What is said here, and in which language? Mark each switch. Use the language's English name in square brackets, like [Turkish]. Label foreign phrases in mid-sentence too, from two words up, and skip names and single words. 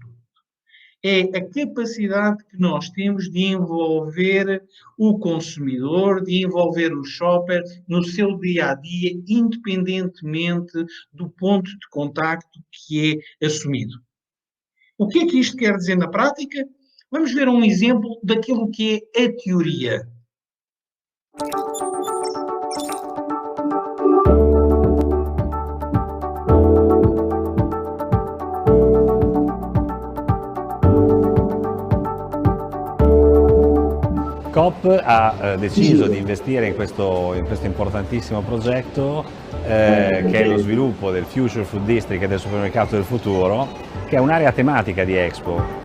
[Portuguese] É a capacidade que nós temos de envolver o consumidor, de envolver o shopper no seu dia-a-dia, independentemente do ponto de contacto que é assumido. O que é que isto quer dizer na prática? Vamos ver um exemplo daquilo que é a teoria. [Italian] Coop ha deciso di investire in questo importantissimo progetto che è lo sviluppo del Future Food District e del supermercato del futuro, che è un'area tematica di Expo.